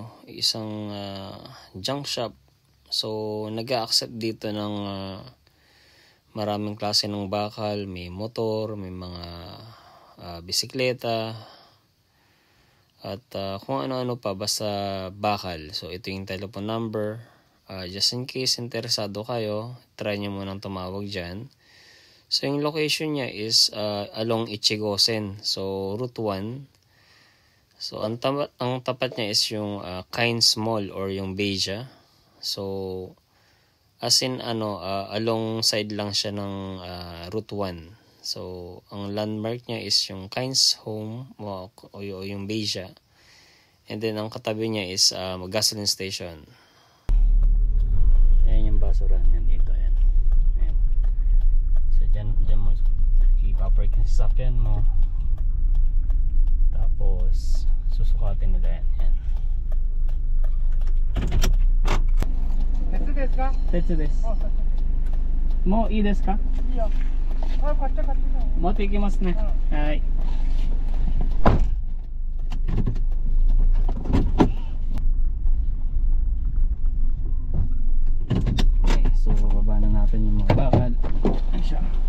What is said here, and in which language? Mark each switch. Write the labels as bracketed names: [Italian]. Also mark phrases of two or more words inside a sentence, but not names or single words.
[Filipino] Isang junk shop. So nag-a-accept dito ng maraming klase ng bakal. May motor, may mga bisikleta, At kung ano-ano pa, basta bakal. So ito yung [English] telephone number. Just in case [Filipino] interesado kayo, try nyo munang tumawag dyan. So yung location niya is along Ichigosen. So Route 1. So ang tapat niya is yung Kynes Mall or yung Beija. So [English] as in alongside [Filipino] lang siya ng Route 1. So ang landmark niya is yung Kynes Home o yung Beija. And then ang katabi niya is [English] gasoline station. [Filipino] Ayan yung basurahan niya dito. Ayan. Ayan. So dyan mo ipapark yung sasakyan mo. Tapos susukatin nila yan. Ayan. [Japanese] 鉄ですか？鉄です。あ、もういいですか？いいよ。あ、買って買って。持っていきますね。 [Filipino] はい。Okay, so baba na natin yung mga bakal. Ayan siya.